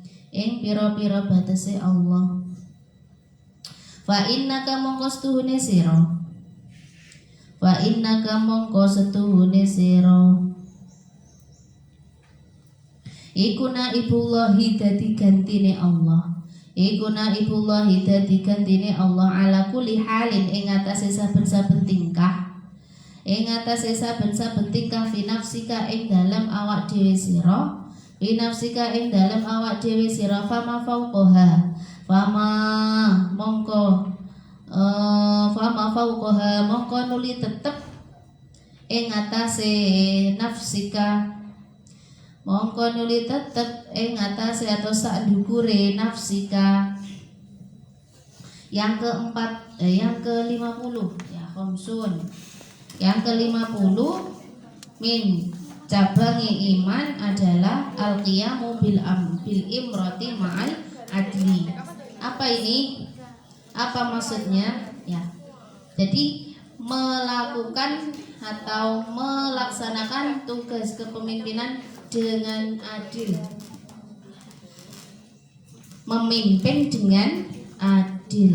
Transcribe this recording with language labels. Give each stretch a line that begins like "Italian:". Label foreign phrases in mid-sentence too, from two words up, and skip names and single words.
Arabic: fa innaka
Javanese: mongko setuhune sira iku naibullahi dadi gantine Allah
Arabic: ala kulli halin
Javanese: ing atase saben-saben tingkah
Arabic: fi nafsika
Javanese: ing dalam awak dhewe sira fama mongko nuli tetep ing atase nafsika atau sak dukure nafsika.
Indonesian: Yang keempat yang ke-50 ya khamsun. Yang ke-50 min cabangi iman adalah
Arabic: al-qiyamu bil imrati ma'al adli.
Indonesian: Apa ini? Apa maksudnya? Ya. Jadi melakukan atau melaksanakan tugas kepemimpinan dengan adil. Memimpin dengan adil.